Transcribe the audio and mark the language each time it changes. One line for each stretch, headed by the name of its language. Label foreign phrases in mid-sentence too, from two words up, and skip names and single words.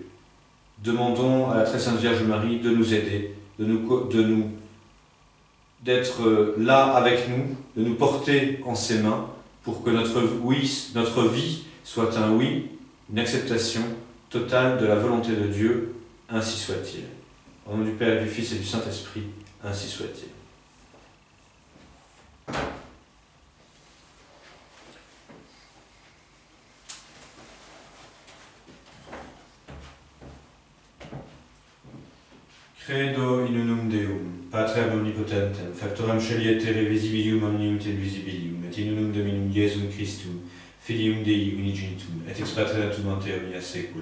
French: Demandons à la très sainte Vierge Marie de nous aider, d'être là avec nous, de nous porter en ses mains pour que notre vie soit un oui, une acceptation totale de la volonté de Dieu, ainsi soit-il. Au nom du Père, du Fils et du Saint-Esprit, ainsi soit-il.
Latin: Credo in unum Deum, Patrem omnipotentem, factorem celi et terre visibilium omnium te visibilium, et in unum Dominum Iesum Christum, Filium Dei unigenitum, et ex Patre natum ante omnia saecula.